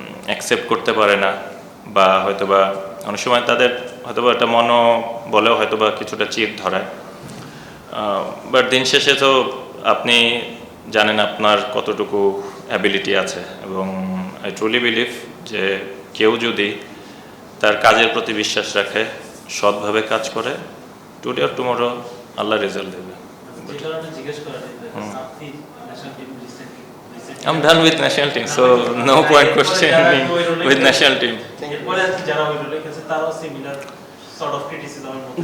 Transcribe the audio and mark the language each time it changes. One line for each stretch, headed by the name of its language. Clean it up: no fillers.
Bangla: Accept করতে পারে না, বা হয়তোবা অনেক সময় তাদের হয়তোবা একটা বলেও হয়তোবা কিছুটা চির ধরায়, বাট দিন শেষে তো আপনি জানেন আপনার কতটুকু অ্যাবিলিটি আছে, এবং
English: I truly believe
Bangla: যে কেউ যদি তার কাজের প্রতি বিশ্বাস রাখে, সৎভাবে কাজ করে,
English: today or tomorrow
Bangla: Allah result দেবে। যে কারণে জিজ্ঞেস করা আপনি national team
English: I'm done with national team, so no point questioning me with national team.
Bangla: এরপরে আর কি যারা ওই রোলে খেলছে তারাও সিমিলার সর্ট অফ ক্রিটিসিজমের মধ্যে